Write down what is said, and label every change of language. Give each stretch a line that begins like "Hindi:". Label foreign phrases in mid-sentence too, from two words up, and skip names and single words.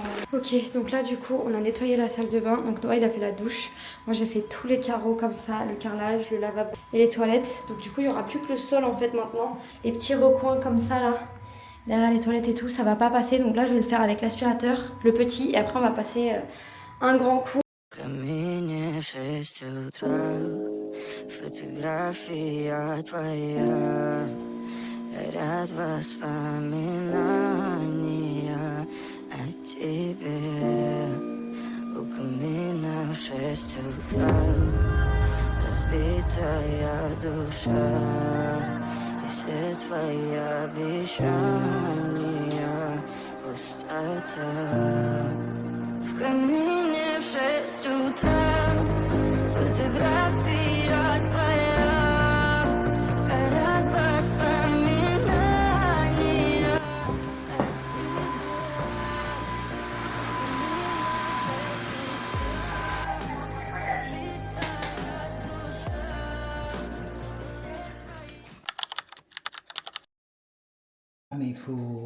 French: Ok, donc là du coup on a nettoyé la salle de bain. Donc Noah il a fait la douche. Moi j'ai fait tous les carreaux comme ça, le carrelage, le lavabo et les toilettes. Donc du coup il n'y aura plus que le sol en fait maintenant. Les petits recoins comme ça là. Derrière les toilettes et tout, ça va pas passer. Donc là je vais le faire avec l'aspirateur, le petit. Et après on va passer un grand coup.
Russian: Камине в 6 утра, фотография твоя, горят воспоминания о тебе. У камина в 6 утра, разбитая душа, и все твои обещания пустота. В камине в 6 утра, фотография твоя, горят воспоминания.
French: Mais il faut